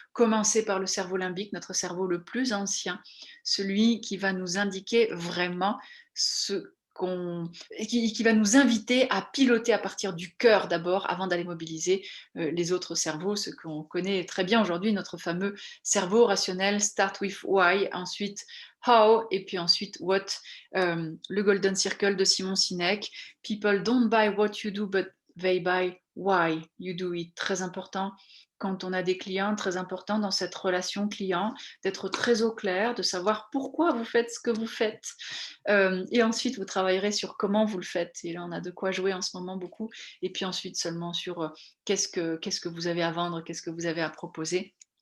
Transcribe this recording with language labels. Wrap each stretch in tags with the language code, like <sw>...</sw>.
<fr>Commencez par le cerveau limbique, notre cerveau le plus ancien, celui qui va nous indiquer vraiment qui va nous inviter à piloter à partir du cœur d'abord, avant d'aller mobiliser les autres cerveaux, ce qu'on connaît très bien aujourd'hui, notre fameux cerveau rationnel.</fr> <en>Start with why,</en> <fr>ensuite</fr> <en>how,</en> <fr>et puis ensuite</fr> <en>what.</en> <fr>Le Golden Circle de Simon Sinek.</fr> <en>People don't buy what you do, but they buy why you do it.</en> <fr>Très important quand on a des clients, très important dans cette relation client, d'être très au clair, de savoir pourquoi vous faites ce que vous faites. Et ensuite, vous travaillerez sur comment vous le faites. Et là, on a de quoi jouer en ce moment beaucoup. Et puis ensuite, seulement sur qu'est-ce que vous avez à vendre, qu'est-ce que vous avez à proposer.</fr>